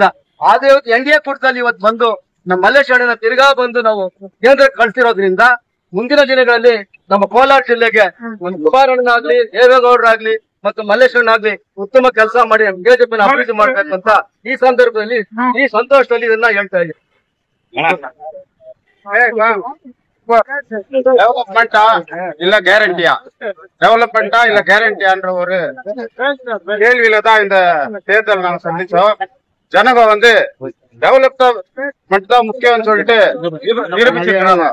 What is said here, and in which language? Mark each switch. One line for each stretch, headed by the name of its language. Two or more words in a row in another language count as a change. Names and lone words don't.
Kannada: ಆದ್ರೆ ಇವತ್ತು NDA ಕೂಟದಲ್ಲಿ ಇವತ್ತು ಬಂದು ನಮ್ಮ ಮಲ್ಲೇಶ್ ಅಣ್ಣನ ತಿರ್ಗಾ ಬಂದು ನಾವು ಕೇಂದ್ರಕ್ಕೆ ಕಳಿಸಿರೋದ್ರಿಂದ ಮುಂದಿನ ದಿನಗಳಲ್ಲಿ ನಮ್ಮ ಕೋಲಾರ ಜಿಲ್ಲೆಗೆ ಒಂದು ಕುಮಾರಣ್ಣನಾಗ್ಲಿ ದೇವೇಗೌಡರಾಗ್ಲಿ ಮತ್ತು ಮಲ್ಲೇಶ್ವರನಾಗ್ಲಿ ಉತ್ತಮ ಕೆಲಸ ಮಾಡಿ ಬಿಜೆಪಿನ ಅಭಿವೃದ್ಧಿ ಮಾಡ್ಬೇಕು ಅಂತ ಈ ಸಂದರ್ಭದಲ್ಲಿ ಈ ಸಂತೋಷದಲ್ಲಿ ಇದನ್ನ ಹೇಳ್ತಾ ಇದ್ದೀನಿ.
Tamil: டெவலப்மெண்டா இல்ல கேரண்டியா டெவலப்மெண்டா இல்ல கேரண்டியான்ற ஒரு கேள்வியில தான் இந்த தேர்தல் நாங்க சந்திச்சோம். ஜனங்க வந்து டெவலப்மெண்ட் தான் முக்கியம்னு சொல்லிட்டு நிரூபிச்சிருக்காங்க.